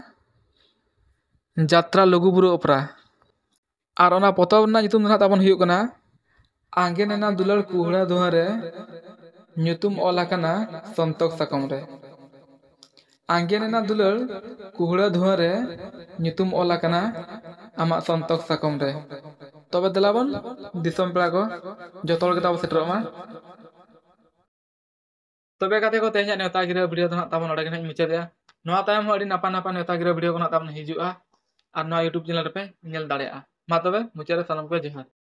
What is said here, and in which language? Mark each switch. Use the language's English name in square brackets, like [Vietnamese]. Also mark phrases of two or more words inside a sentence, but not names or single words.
[Santali] जात्रा लघुबुरु ओपरा और ओना पतब ना nyutum नाग ताबन हुयुग कना आंगे नेना दुलार कुहड़ा दुहारे nyutum ऑल आकना संतोक साकम रे आंगे नेना दुलार कुहड़ा दुहारे nyutum ऑल आकना आमा संतोक साकम रे तबे देलाबन दिसम पेड़ा को जतो हर के ताबो सेटरमा तबे काते को तेहना नेता गिरा वीडियो तो नाग ताबन ओडे गना मुचादया नोआ तायम हो अडी नापा नापा नेता गिरा वीडियो को नाग ताबन हिजुआ और नोआ YouTube चैनल पे नेल दाड़ेया मा तबे मुचारे सानम को जोहार।